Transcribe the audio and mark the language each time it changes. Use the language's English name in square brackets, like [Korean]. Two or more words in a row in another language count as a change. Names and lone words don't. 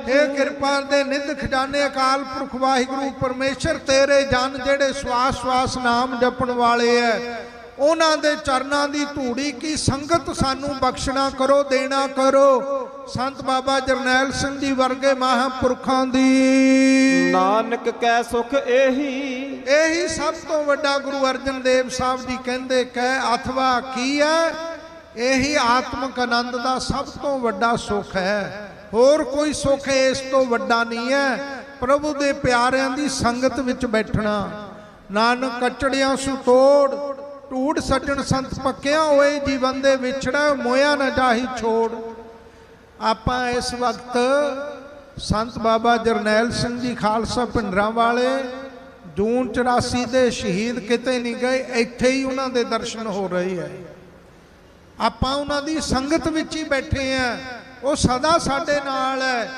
[Punjabi] ਹੇ ਕਿਰਪਾ ਦੇ ਨਿਧ ਖਜ਼ਾਨੇ ਅਕਾਲ ਪੁਰਖ ਵਾਹਿਗੁਰੂ ਪਰਮੇਸ਼ਰ ਤੇਰੇ ਜਨ ਜਿਹੜੇ ਸਵਾਸ ਸਵਾਸ ਨਾਮ ਜਪਣ ਵਾਲੇ ਹੈ, ਉਨ੍ਹਾਂ ਦੇ ਚਰਨਾਂ ਦੀ ਧੂੜੀ ਕੀ ਸੰਗਤ ਸਾਨੂੰ ਬਖਸ਼ਣਾ ਕਰੋ, ਦੇਣਾ ਕਰੋ। ਸੰਤ ਬਾਬਾ ਜਰਨੈਲ ਸਿੰਘ ਜੀ ਵਰਗੇ ਮਹਾਪੁਰਖਾਂ ਦੀ ਨਾਨਕ ਕੈ ਸੁਖ ਏਹੀ, ਇਹੀ ਸਭ ਤੋਂ ਵੱਡਾ ਗੁਰੂ ਅਰਜਨ ਦੇਵ ਸਾਹਿਬ ਜੀ ਕਹਿੰਦੇ ਕਹਿ ਅਥਵਾ ਕੀ ਹੈ, ਇਹੀ ਆਤਮਕ ਆਨੰਦ ਦਾ ਸਭ ਤੋਂ ਵੱਡਾ ਸੁਖ ਹੈ। ਹੋਰ ਕੋਈ ਸੁਖ ਇਸ ਤੋਂ ਵੱਡਾ ਨਹੀਂ ਹੈ। ਪ੍ਰਭੂ ਦੇ ਪਿਆਰਿਆਂ ਦੀ ਸੰਗਤ ਵਿਚ ਬੈਠਣਾ। ਨਾਨਕ ਕਚੜਿਆਂ ਸੁ ਤੋੜ, ਢੂਢ ਸੱਜਣ ਸੰਤ ਪੱਕਿਆ ਹੋਏ, ਜੀਵਨ ਦੇ ਵਿਛੜਾ ਮੋਇਆ ਨ ਜਾਹੀ ਛੋੜ। ਆਪਾਂ ਇਸ ਵਕਤ ਸੰਤ ਬਾਬਾ ਜਰਨੈਲ ਸਿੰਘ ਜੀ ਖਾਲਸਾ ਭਿੰਡਰਾਂ ਵਾਲੇ ਜੂਨ 84 ਦੇ ਸ਼ਹੀਦ ਕਿਤੇ ਨਹੀਂ ਗਏ, ਇੱਥੇ ਹੀ ਉਹਨਾਂ ਦੇ ਦਰਸ਼ਨ ਹੋ ਰਹੇ ਹੈ। ਆਪਾਂ ਉਹਨਾਂ ਦੀ ਸੰਗਤ ਵਿੱਚ ਹੀ ਬੈਠੇ ਆ, ਉਹ ਸਦਾ ਸਾਡੇ ਨਾਲ ਹੈ।